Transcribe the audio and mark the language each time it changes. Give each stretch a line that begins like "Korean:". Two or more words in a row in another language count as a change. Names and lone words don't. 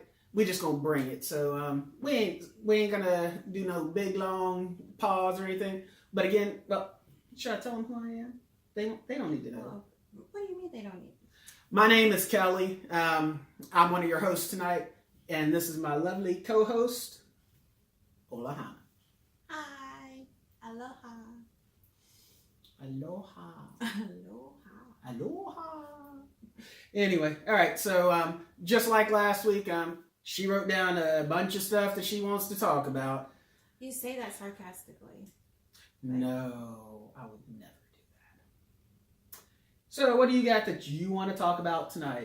English: We just going to bring it. So we ain't going to do no big, long pause or anything. But again, well, should I tell them who I am? They don't need to know. What do you mean they don't need? My name is Kelly. I'm one of your hosts tonight. And this is my lovely co-host, Olohana. Hi. Aloha. Aloha. Aloha. Aloha. Anyway, all right. So just like last week, she wrote down a bunch of stuff that she wants to talk about. You say that sarcastically. No, I would never do that. So what do you got that you want to talk about tonight?